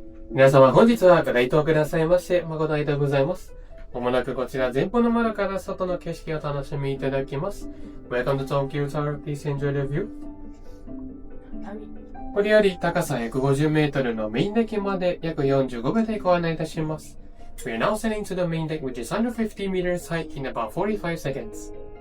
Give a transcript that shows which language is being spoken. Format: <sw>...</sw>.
<ja>皆様本日はご来島くださいまして誠ありがとうございます。まもなくこちら前方の窓から外の景色を楽しみいただきます。</ja> <en>Welcome to Tokyo Tower, please enjoy the view.</en> <ja>これより高さ150メートルのメインデッキまで約45秒でご案内いたします。</ja> <en>We are now sailing to the main deck which is under 50 meters height in about 45 seconds.</en>